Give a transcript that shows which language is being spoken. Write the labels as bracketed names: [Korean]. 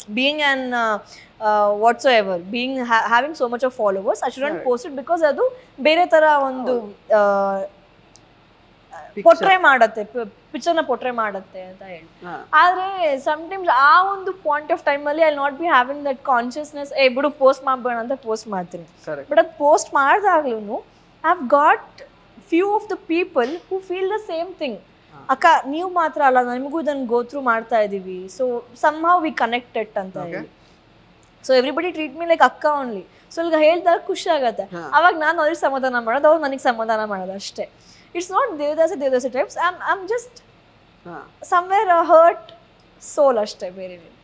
[English] being an whatsoever, being having so much of followers, I shouldn't post it because [Kannada] ಅದು ಬೇರೆ ಥರ ಒಂದು ಪೊಟ್ರೆ ಮಾಡತ್ತೆ, ಪಿಕ್ಚರ್ನ ಪೊಟ್ರೆ ಮಾಡತ್ತೆ ಅಂತ ಹೇಳಿ. ಆದರೆ ಸಮ್ಟೈಮ್ಸ್ ಆ ಒಂದು ಪಾಯಿಂಟ್ ಆಫ್ ಟೈಮಲ್ಲಿ [English] I not be having that consciousness, [Kannada] ಬಿಡು ಪೋಸ್ಟ್ ಮಾಡಬೇಡ ಅಂತ ಪೋಸ್ಟ್ ಮಾಡ್ತೀನಿ. [English] but [Kannada] ಅದು post ಮಾಡಿದಾಗ್ಲೂ [English] I have got few of the people who feel the same thing. [Kannada] ಅಕ್ಕ ನೀವು ಮಾತ್ರ ಅಲ್ಲ, ನಮಗೂ ಇದನ್ನು ಗೋ ಥ್ರೂ ಮಾಡ್ತಾ ಇದ್ದೀವಿ, ಸೊ [English] somehow we connected [Kannada] ಅಂತ ಹೇಳಿ. [English] So everybody treat me like ಅಕ್ಕ only. So [Kannada] ಈಗ ಹೇಳಿದಾಗ ಖುಷಿ ಆಗತ್ತೆ. ಅವಾಗ ನಾನು ಅವ್ರಿಗೆ ಸಮಾಧಾನ ಮಾಡೋದು, ಅವ್ರು ನನಗೆ ಸಮಾಧಾನ ಮಾಡೋದು ಅಷ್ಟೇ. [English] It's not devadasi types. I am just somewhere hurt soul [Kannada] ಅಷ್ಟೇ, ಬೇರೆ